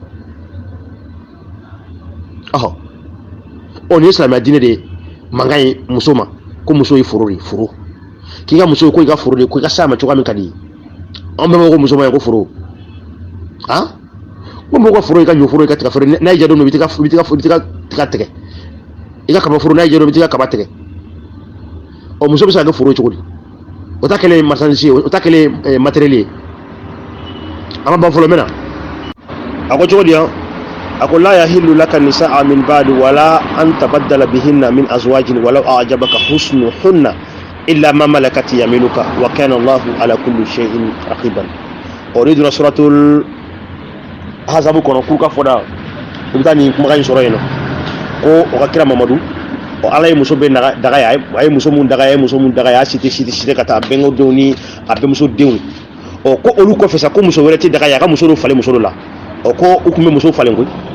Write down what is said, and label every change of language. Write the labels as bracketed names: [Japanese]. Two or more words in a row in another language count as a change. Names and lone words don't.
[Bambara] ɔhɔ o nin ye silamɛya diinɛ de ye mankan ye muso ma ko muso ye foro de foro k'i ka muso ye ko i ka foro de ko i ka s'a ma cogoya min ka di ye an bɛɛ b'a fɔ ko muso ma ye ko foro han ko mɔgɔw ka foro i ka ɲɔ foro i ka tiga foro n'a y'i diya don min i bɛ tiga tigɛ i ka kaba foro n'a y'i diya don i bɛ tiga kaba tigɛ ɔ muso bɛ se ka kɛ foro ye cogo di o ta kɛlen marchandise ye o ta kɛlen matériel ye an ma ban fɔlɔ mɛn na a ko cogo di yan a ko la [Arabic] يحل لك النساء من بعد ولا أن تبدل بهن من أزواج ولو أعجبك حسنهن إلا ما ملكت يمينك وكان الله على كل شيء رقيبا [Bambara] o de donna [Arabic] سورة الأحزاب [Bambara] kɔnɔ k'u ka fɔ da i bɛ taa nin kumakan in sɔrɔ yen nɔ ko o ka kira Mamadu o ala ye muso bɛ daga ye a ye muso mun daga ye muso mun daga ye a site ka taa bɛnkɛdenw ni a bɛnmuso denw ɔ ko olu kɔfɛ sa ko muso wɛrɛ tɛ daga ye a ka muso dɔ falen muso dɔ la ɔ ko u tun bɛ muso falen koyi